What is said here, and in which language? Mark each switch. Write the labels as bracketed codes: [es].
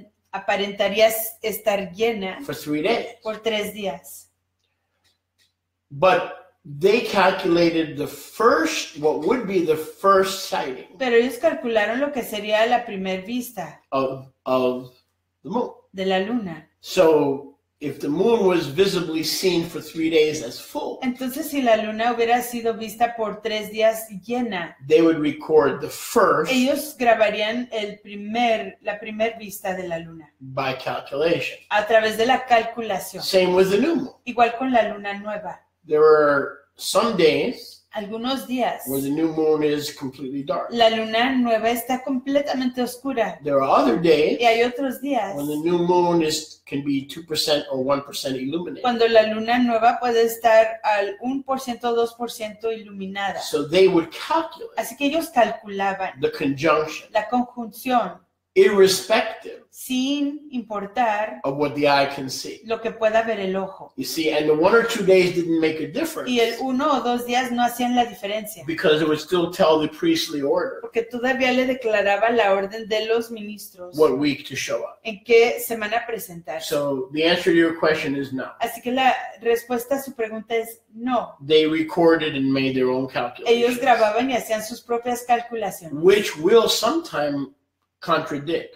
[es] aparentaría estar llena [en] for 3 days. [es] por 3 días. [en] But they calculated what would be the first sighting [es] Pero ellos calcularon lo que sería la primer vista [en] of the moon. [es] de la luna. [en] So if the moon was visibly seen for 3 days as full, [es] Entonces, si la luna hubiera sido vista por 3 días llena, [en] they would record the first [es] ellos grabarían la primer vista de la luna [en] by calculation. [es] a través de la calculación. [en] Same with the new moon. [es] Igual con la luna nueva. [en] There were some days [es] Algunos días [en] where the new moon is completely dark. [es] la luna nueva está completamente oscura. [en] There are other days [es] Y hay otros días [en] when the new moon can be 2% or 1% illuminated. [es] cuando la luna nueva puede estar al 1% o 2% iluminada. [en] So they would calculate [es] Así que ellos calculaban [en] the conjunction, [es] la conjunción [en] irrespective [es] sin importar [en] of what the eye can see. [es] lo que pueda ver el ojo. [en] You see, and the 1 or 2 days didn't make a difference [es] Y el 1 o 2 días no hacían la diferencia, [en] because it would still tell the priestly order [es] porque todavía le declaraba la orden de los ministros [en] what week to show up. [es] en qué semana presentarse. [en] So the answer to your question is no. [es] Así que la respuesta a su pregunta es no. [en] They recorded and made their own [es] Ellos [en] calculations, [es] grababan y hacían sus propias calculaciones, [en] which will sometime contradict